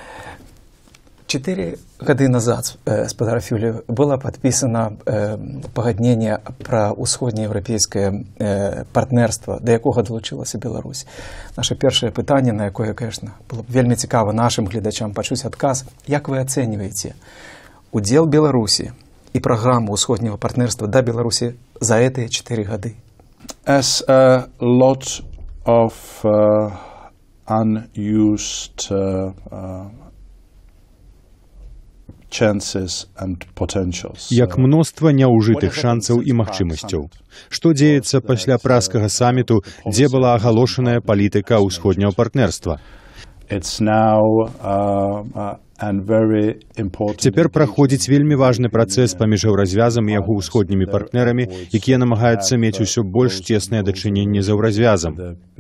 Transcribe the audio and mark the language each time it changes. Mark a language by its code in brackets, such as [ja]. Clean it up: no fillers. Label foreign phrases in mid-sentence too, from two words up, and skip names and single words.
[be] 4 гады назад, господар Фюле, было подписано пагадненне пра усходнееўрапейскае партнерство, да якога далучылася Беларусь. Наше першае пытанне, на якое, конечно, было б вельмі цікава нашим гледачам пачуць адказ. Як вы ацэньваеце удзел Беларусі і праграму усходняго партнерства да Беларусі за гэтыя 4 гады? [en] As a lot of unused [be] як мноства няўжытых шансаў і магчымасцяў. Што дзеецца пасля празскага саміту, дзе была агалошаная палітыка ўсходняга партнерства? Цяпер праходзіць вельмі важны працэс паміж еўразвязам і яго ўсходнімі партнерамі, якія намагаюцца мець усё больш цеснае дачыненне з еўразвязам.